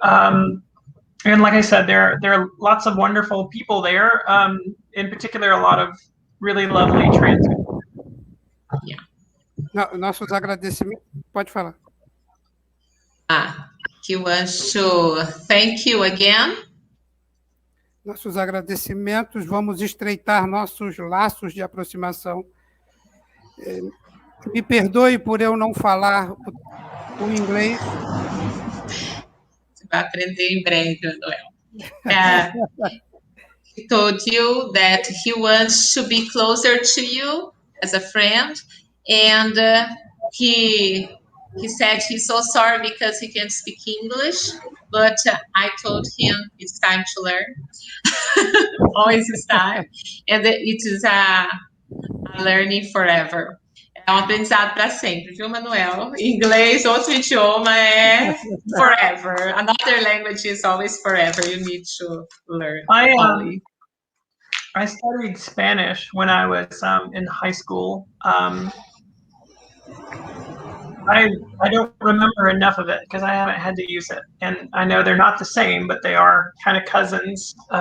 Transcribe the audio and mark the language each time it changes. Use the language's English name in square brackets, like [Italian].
[English] And like I said, there are lots of wonderful people there. In particular, a lot of really lovely trans. Yeah. [Portuguese] Nossos agradecimentos. Pode falar. [English] He wants to thank you again. [Portuguese] Nossos agradecimentos. Vamos estreitar nossos laços de aproximação. Me perdoe por eu não falar o inglês. Você vai aprender em breve, Noel. [English] He told you that he wants to be closer to you as a friend, and he said he's so sorry because he can't speak English, but I told him it's time to learn. Always is time, and it is a learning forever. [Portuguese] É um aprendizado para sempre, viu, Manuel? Inglês, outro idioma é forever. [English] Another language is always forever. You need to learn. I studied Spanish when I was in high school. I don't remember enough of it because I haven't had to use it. And I know they're not the same, but they are kind of cousins.